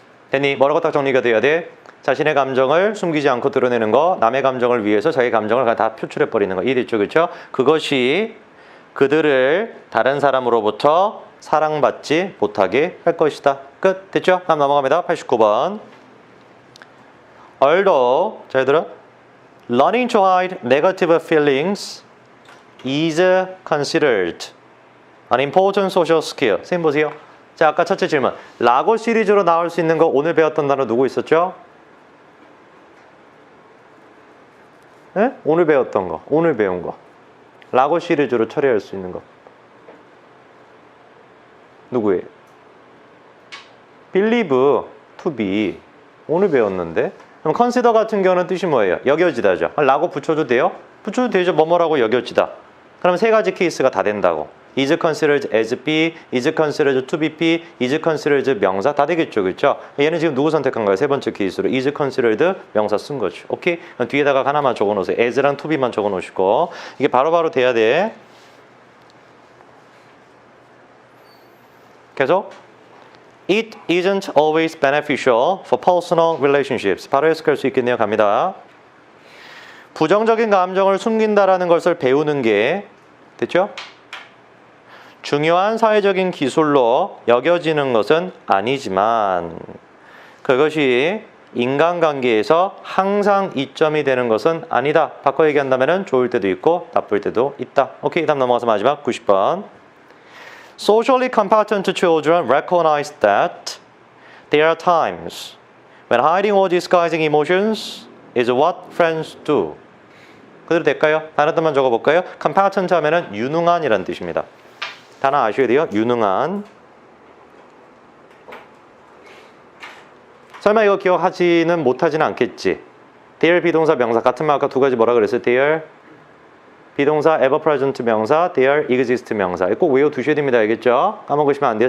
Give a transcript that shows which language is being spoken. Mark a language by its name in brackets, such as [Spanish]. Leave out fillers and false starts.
[Korean] 됐니? 뭐라고 딱 정리가 돼야 돼? 자신의 감정을 숨기지 않고 드러내는 거, 남의 감정을 위해서 자기 감정을 다 표출해버리는 거. 이해됐죠? 그렇죠? 그것이 그들을 다른 사람으로부터 사랑받지 못하게 할 것이다. 끝. 됐죠? 다음 넘어갑니다. 89번. [English] Although, [Korean] 자 얘들아, [English] learning to hide negative feelings is considered an important social skill. [Korean] 선생님 보세요. 자, 아까 첫째 질문. 라고 시리즈로 나올 수 있는 거 오늘 배웠던 단어 누구 있었죠? 네? 오늘 배웠던 거. 오늘 배운 거. 라고 시리즈로 처리할 수 있는 거. 누구예요? believe, to be. 오늘 배웠는데. 그럼 consider 같은 경우는 뜻이 뭐예요? 여겨지다죠. 라고 붙여도 돼요? 붙여도 되죠. 뭐뭐라고 여겨지다. 그럼 세 가지 케이스가 다 된다고. [English] is considered as B, is considered to be P, is considered [Korean] 명사 다 되겠죠. 그렇죠? 얘는 지금 누구 선택한 거예요? 세 번째 케이스로 is considered 명사 쓴 거죠. 오케이? 그럼 뒤에다가 하나만 적어 놓으세요. as랑 to be만 적어 놓으시고 이게 바로바로 돼야 돼. 계속 [English] It isn't always beneficial for personal relationships. [Korean] 바로 해석할 수 있겠네요. 갑니다. 부정적인 감정을 숨긴다라는 것을 배우는 게 됐죠? 중요한 사회적인 기술로 여겨지는 것은 아니지만 그것이 인간관계에서 항상 이점이 되는 것은 아니다. 바꿔 얘기한다면 좋을 때도 있고 나쁠 때도 있다. 오케이, 다음 넘어가서 마지막 90번. [English] Socially competent children recognize that there are times when hiding or disguising emotions is what friends do. [Korean] 그대로 될까요? 다른 뜻만 적어볼까요? competent 하면은 유능한이라는 뜻입니다. 단어 아셔야 돼요. 유능한. 설마 이거 기억하지는 못하지는 않겠지? there 비동사 명사 같은 말 아까 두 가지 뭐라 그랬어요? there 비동사 ever present 명사 there exist 명사 꼭 외워두셔야 됩니다. 알겠죠? 까먹으시면 안 돼요.